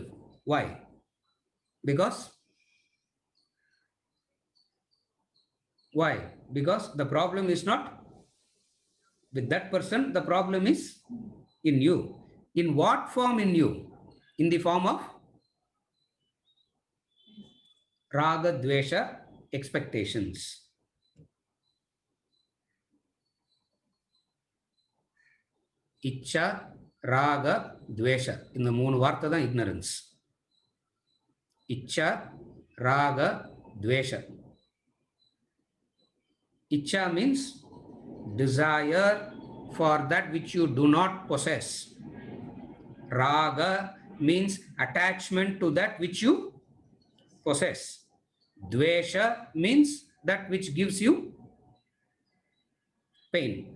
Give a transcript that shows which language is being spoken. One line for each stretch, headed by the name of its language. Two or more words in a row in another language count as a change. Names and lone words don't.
English: Why? Because why? Because the problem is not with that person, the problem is in you. In what form in you? In the form of
Sanskrit: raga, dvesha,
English: expectations.
Sanskrit: Icha, raga, dvesha.
Tamil: இந்த மூணு வார்த்தை தான் ignorance.
Sanskrit: Icha, raga, dvesha.
English: Icha means desire for that which you do not possess. Raga means attachment to that which you possess. Dvesha means that which gives you pain.